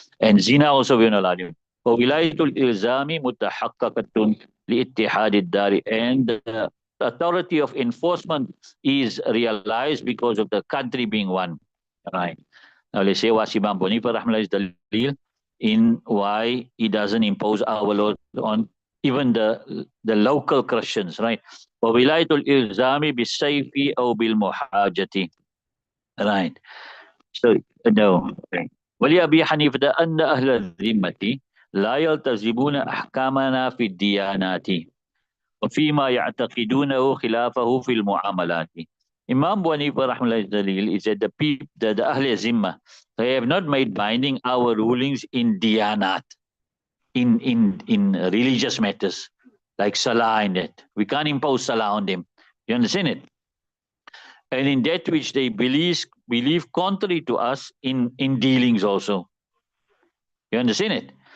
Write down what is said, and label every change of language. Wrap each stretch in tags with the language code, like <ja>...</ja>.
<en>And zina also we won't allow them.</en> <ar>فولاية الإلزام متحققة لاتحاد الدار,</ar> <en>and the authority of enforcement is realized because of the country being one. Right. Now let's say what Imam Bonifa Rahmallah is dalil in why he doesn't impose our laws on even the local Christians, right?</en> <ar>وولاية الإلزام بالسيف أو بالمحاجة.</ar> <en>Right. So no. Okay.</en> <ar>ولأبي حنيفة أن أهل الذمة لا يلتزمون أحكامنا في الديانات وفيما يعتقدونه خلافه في المعاملات.</ar> <en>Imam Abu Hanifa rahmatullahi dalil is that the Ahl Zimma, they have not made binding our rulings in diyanat, in religious matters, like salah and that. We can't impose salah on them. You understand it? And in that which they believe contrary to us in dealings also. You understand it?</en>